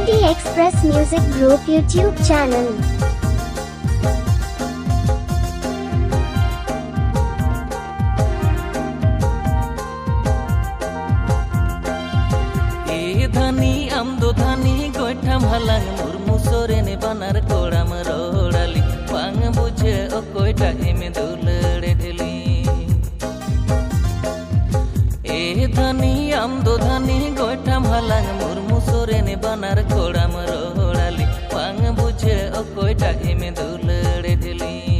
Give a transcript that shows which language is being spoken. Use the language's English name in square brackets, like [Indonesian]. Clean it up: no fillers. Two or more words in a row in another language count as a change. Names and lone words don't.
[English] Express Music Group YouTube channel. [Santali] धनी आमदो धनी गोइठाम हालां मुर्मु सोरेने बानार कोड़ाम रोड़ाली बांग बुझे ओकोयटा एमे दुलड़े ढेली ए धनी आमदो धनी गोइठाम हालां मुर्मु सोरेने बानार कोड़ाम रोड़ाली बांग बुझे ओकोयटा एमे दुलड़े ढेली